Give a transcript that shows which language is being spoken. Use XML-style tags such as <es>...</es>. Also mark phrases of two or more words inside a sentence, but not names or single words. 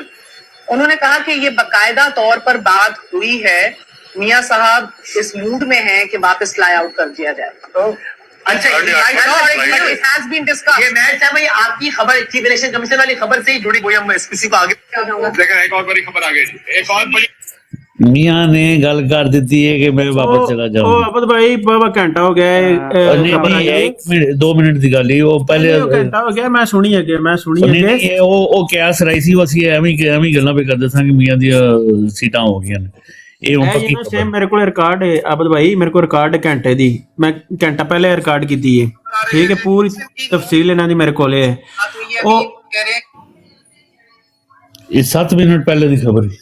<ur>انہوں نے کہا کہ یہ باقاعدہ طور پر بات ہوئی ہے، میاں صاحب اس موڈ میں ہیں کہ واپس</ur> <en>fly out</en> <ur>کر دیا جائے۔ اچھا یہ میچ ہے بھائی، آپ کی خبر چیف الیکشن کمیشن والی خبر سے ہی جڑی ہوئی، ہم اس کسی کو آگے دیکھیں ایک اور بڑی خبر آ گئی، ایک اور بڑی</ur> <pa>میاں نے گل کر دیتی ہے کہ</pa> <ur>میں واپس چلا</ur> <pa>ਉਹ</pa> <ur>جاؤں۔</ur> <pa>ਅਬਦ ਭਾਈ ਬਾਬਾ ਘੰਟਾ ਹੋ ਗਿਆ نہیں ایک منٹ 2 منٹ دی گل ہی وہ پہلے ਘੰਟਾ ਹੋ ਗਿਆ، ਮੈਂ ਸੁਣੀ ਅੱਗੇ نہیں نہیں وہ قیاس رائسی وہ اسی ایویں گلاں پہ کردے ساں کہ میاں دی سیٹاں ہو گਈਆਂ ਨੇ ਇਹ ਹੁਣ ਪੱਕੀ ਇਹ ਸੇਮ ਮੇਰੇ ਕੋਲ ਰਿਕਾਰਡ ਹੈ ਅਬਦ ਭਾਈ، ਮੇਰੇ ਕੋਲ ਰਿਕਾਰਡ ਹੈ ਘੰਟੇ ਦੀ، ਮੈਂ ਘੰਟਾ ਪਹਿਲੇ ਰਿਕਾਰਡ ਕੀਤੀ ਹੈ، ਠੀਕ ਹੈ، ਪੂਰੀ ਤਫਸੀਲ ਇਹਨਾਂ ਦੀ ਮੇਰੇ ਕੋਲ ਹੈ۔ ਉਹ ਇਹ 7 منٹ ਪਹਿਲੇ ਦੀ ਖਬਰ ਹੈ।</pa>